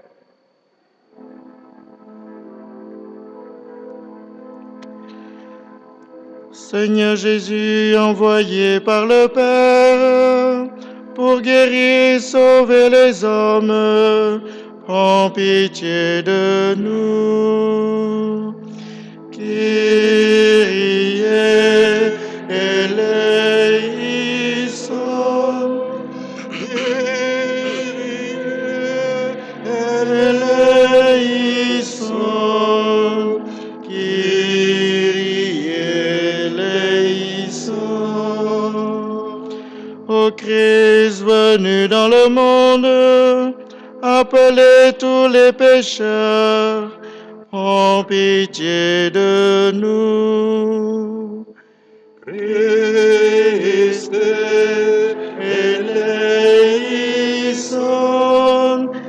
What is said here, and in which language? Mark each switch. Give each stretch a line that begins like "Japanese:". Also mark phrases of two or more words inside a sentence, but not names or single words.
French: Seigneur Jésus, envoyé par le Père pour guérir et sauver les hommes, prends pitié de nous.
Greek: Kyrie eleison. Kyrie eleison. Kyrie eleison.
French: Ô Christ venu dans le monde, appelez tous les pécheurs, prends pitié de nous.
Greek: Christ eleison.